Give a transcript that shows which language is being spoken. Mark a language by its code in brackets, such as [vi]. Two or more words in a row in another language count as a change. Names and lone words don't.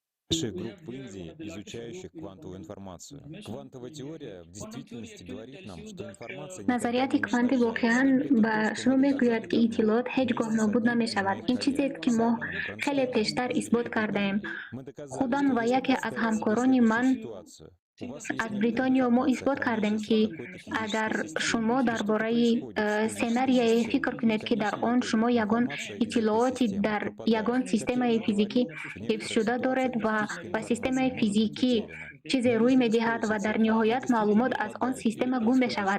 [ru] больших групп в Индии, изучающих квантовую информацию. Квантовая теория в действительности говорит нам, что информация [tg] назарияти кванти воқеан ба шумо мегӯяд ки иттилоот ҳеҷ гоҳ нобуд намешавад. Ин чизест ки мо хеле пештар исбот кардаем. Худам ва яке аз ҳамкорони ман аз Бритониё мо исбот кардем ки агар шумо дар бораи сценарие фикр кунед ки дар он шумо ягон иттилооти дар ягон системаи физикӣ ҳифзшуда доред ва ба системаи физикӣ чизе рӯй медиҳад ва дар ниҳоят маълумот аз он система гум мешавад.